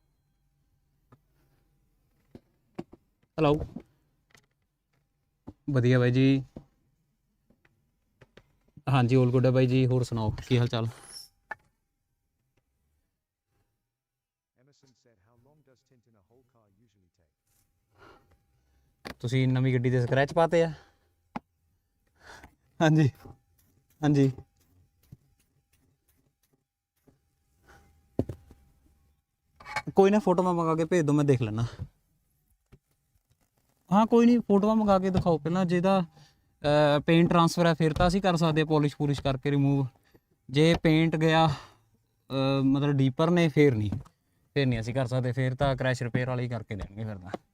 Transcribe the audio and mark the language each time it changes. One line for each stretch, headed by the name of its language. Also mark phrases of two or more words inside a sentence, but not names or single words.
English: Hello.
Punjabi: ਵਧੀਆ ਬਾਈ ਜੀ ਹਾਂਜੀ
English: all good
Punjabi: ਹੈ ਬਾਈ ਜੀ ਹੋਰ ਸੁਣਾਓ ਕੀ ਹਾਲ ਚਾਲ
English: Emerson said how long does tint in a whole car usually take?
Punjabi: ਤੁਸੀਂ ਨਵੀਂ ਗੱਡੀ ਦੇ ਸਕ੍ਰੈਚ ਪਾਤੇ ਆ ਹਾਂਜੀ ਹਾਂਜੀ ਕੋਈ ਨਾ ਫੋਟੋਆਂ ਮੰਗਾ ਕੇ ਭੇਜ ਦਿਓ ਮੈਂ ਦੇਖ ਲੈਣਾ ਹਾਂ ਕੋਈ ਨਹੀਂ ਫੋਟੋਆਂ ਮੰਗਾ ਕੇ ਦਿਖਾਓ ਪਹਿਲਾਂ ਜਿਹਦਾ
English: paint transfer
Punjabi: ਹੈ ਫਿਰ ਤਾਂ ਅਸੀਂ ਕਰ ਸਕਦੇ ਪੋਲਿਸ਼ ਪੂਲਿਸ਼ ਕਰਕੇ ਰਿਮੂਵ ਜੇ ਪੇਂਟ ਗਿਆ ਮਤਲਬ ਡੀਪਰ ਨੇ ਫਿਰ ਨਹੀਂ ਅਸੀਂ ਕਰ ਸਕਦੇ ਫਿਰ ਤਾਂ
English: crash repair
Punjabi: ਵਾਲੇ ਹੀ ਕਰਕੇ ਦੇਣਗੇ ਫਿਰ ਤਾਂ